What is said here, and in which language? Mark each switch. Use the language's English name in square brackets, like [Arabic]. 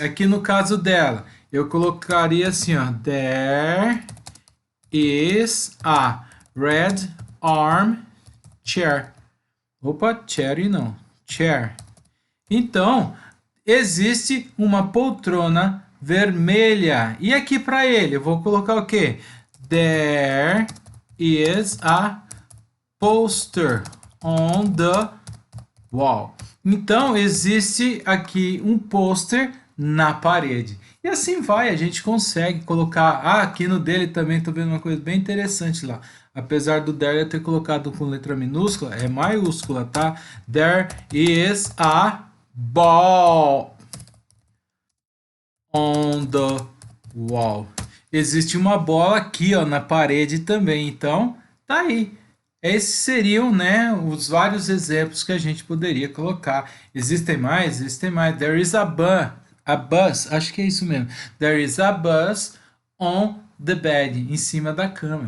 [Portuguese] Aqui no caso dela, eu colocaria assim, ó, [English] there is a red arm chair. [Portuguese] Opa, cherry não. chair. Então, existe uma poltrona vermelha. E aqui para ele, eu vou colocar o quê? [English] There is a poster on the wall. [Portuguese] Então, existe aqui um pôster na parede. E assim vai, a gente consegue colocar... Ah, aqui no dele também estou vendo uma coisa bem interessante lá. Apesar do there eu ter colocado com letra minúscula, é maiúscula, tá? [English] There is a ball on the wall. [Portuguese] Existe uma bola aqui, ó, na parede também. Então, tá aí. Esses seriam, né, os vários exemplos que a gente poderia colocar. Existem mais? Existem mais. [English] There is a bus, [Portuguese] acho que é isso mesmo. [English] There is a bus on the bed, [Portuguese] em cima da cama.